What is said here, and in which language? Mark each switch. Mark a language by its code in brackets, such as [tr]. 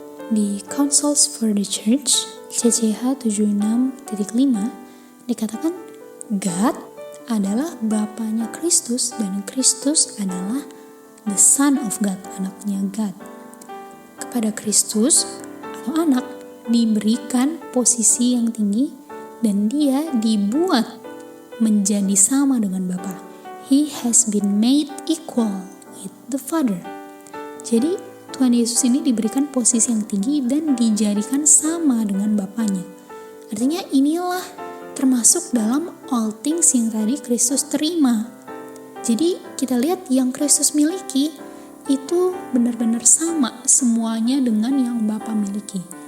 [id] Di Counsels for the Church CCH 76.5 dikatakan God adalah Bapanya Kristus dan Kristus adalah [en] the Son of God, [id] anaknya God. Kepada Kristus atau anak diberikan posisi yang tinggi dan dia dibuat menjadi sama dengan Bapa. [en] He has been made equal with the Father. [id] Jadi Tuhan Yesus ini diberikan posisi yang tinggi dan dijadikan sama dengan Bapanya. Artinya inilah termasuk dalam [en] all things [id] yang tadi Kristus terima. Jadi kita lihat yang Kristus miliki itu benar-benar sama semuanya dengan yang Bapa miliki.